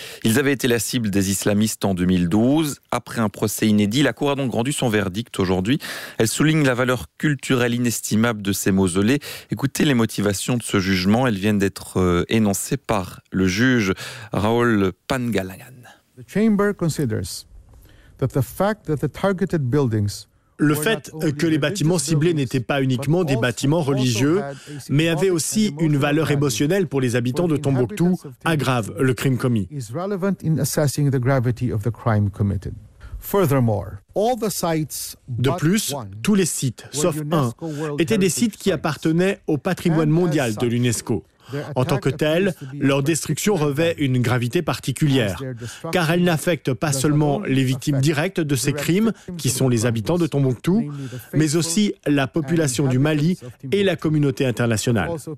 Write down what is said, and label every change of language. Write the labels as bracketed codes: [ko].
[fr] Ils avaient été la cible des islamistes en 2012. Après un procès inédit, la Cour a donc rendu son verdict aujourd'hui. Elle souligne la valeur culturelle inestimable de ces mausolées. Écoutez les motivations de ce jugement. Elles viennent d'être énoncées par le juge Raoul Pangalayan. [en] The chamber considers that the fact that the targeted buildings. [fr] Le fait que les bâtiments ciblés n'étaient pas uniquement des bâtiments religieux, mais avaient aussi une valeur émotionnelle pour les habitants de Tombouctou, aggrave le crime commis. [en] Is relevant in assessing the gravity of the crime committed. Furthermore, all the sites. [fr] De plus, tous les sites, sauf un, étaient des sites qui appartenaient au patrimoine mondial de l'UNESCO. En tant que telle, leur destruction revêt une gravité particulière, car elle n'affecte pas seulement les victimes directes de ces crimes, qui sont les habitants de Tombouctou, mais aussi la population du Mali et la communauté internationale.